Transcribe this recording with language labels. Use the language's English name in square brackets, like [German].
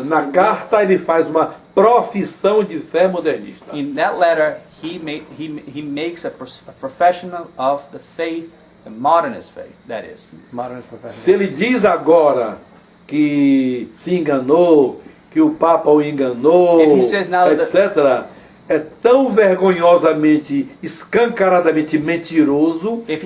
[Portuguese] na carta ele faz uma profissão de fé modernista. [English] In that letter, he makes a professional of the faith, the modernist faith. That is. Modernist profession. [Portuguese] Se ele diz agora que se enganou, que o Papa o enganou, [English] If he says now [Portuguese] etc., é tão vergonhosamente, escancaradamente mentiroso,